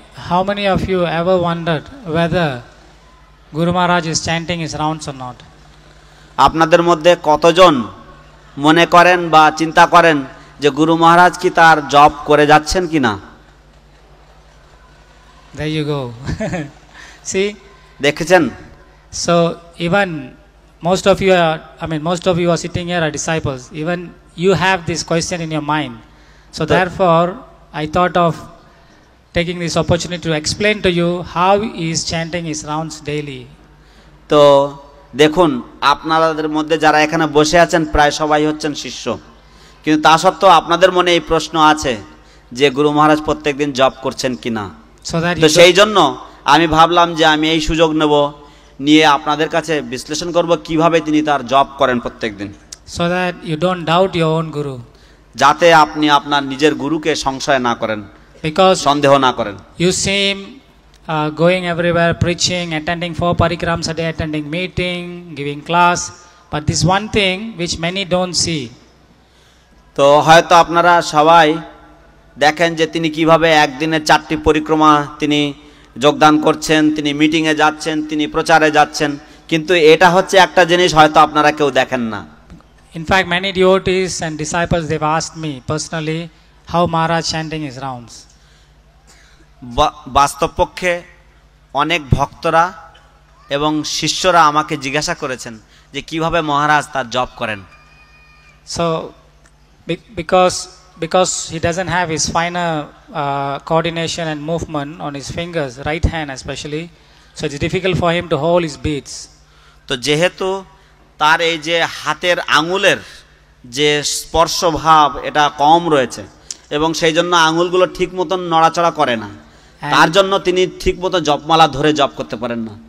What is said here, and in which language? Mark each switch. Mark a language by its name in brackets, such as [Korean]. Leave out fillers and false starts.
[English] How many of you ever wondered whether Guru Maharaj is chanting his rounds or not? [Bangla] আপনাদের মধ্যে কতজন মনে করেন বা চিন্তা করেন যে গুরু মহারাজ কি তার জপ করে যাচ্ছেন কিনা? [English] There you go. See, [Bangla] দেখেছেন? [English] So even most of you are sitting here are disciples. Even you have this question in your mind. So therefore, I thought of taking this opportunity to explain to you how he is chanting his rounds daily. [Bangla] তো দেখুন, আপনাদের মধ্যে যারা এখানে বসে আছেন প্রায় সবাই হচ্ছেন শিষ্য, কিন্তু তা সত্ত্বেও আপনাদের মনে এই প্রশ্ন আছে যে গুরু মহারাজ প্রত্যেকদিন জপ করছেন কিনা। তো সেই জন্য আমি ভাবলাম যে আমি এই সুযোগ নেব, নিয়ে আপনাদের কাছে বিশ্লেষণ করব কিভাবে তিনি তার জপ করেন প্রত্যেকদিন, [English] so that you don't doubt your own guru, [Bangla] যাতে আপনি আপনার নিজের গুরুকে সংশয় না করেন, [English] because [Bangla] সন্দেহ না করেন। [English] You see him going everywhere, preaching, attending 4 parikrams a day, attending meeting, giving class, but this one thing which many don't see. [Bangla] তো হয়তো আপনারা সবাই দেখেন যে তিনি কিভাবে একদিনে 4টি পরিক্রমা তিনি যোগদান করছেন, তিনি মিটিংয়ে যাচ্ছেন, তিনি প্রচারে যাচ্ছেন, কিন্তু এটা হচ্ছে একটা জিনিস হয়তো আপনারা কেউ দেখেন না। [English] In fact, many devotees and disciples, they've asked me personally how Maharaj chanting his rounds. [Bangla] বাস্তবপক্ষে অনেক ভক্তরা এবং শিষ্যরা আমাকে জিজ্ঞাসা করেছেন যে কিভাবে মহারাজ তার জপ করেন। [English] So because he doesn't have his finer coordination and movement on his fingers, right hand especially, so it's difficult for him to hold his beads. [Bangla] তো যেহেতু তার এই যে হাতের আঙুলের যে স্পর্শ ভাব এটা কম রয়েছে এবং সেই জন্য আঙুলগুলো ঠিক মতন নড়াচড়া করে না, তার জন্য তিনি ঠিক মতো জপমালা ধরে জপ করতে পারেন না।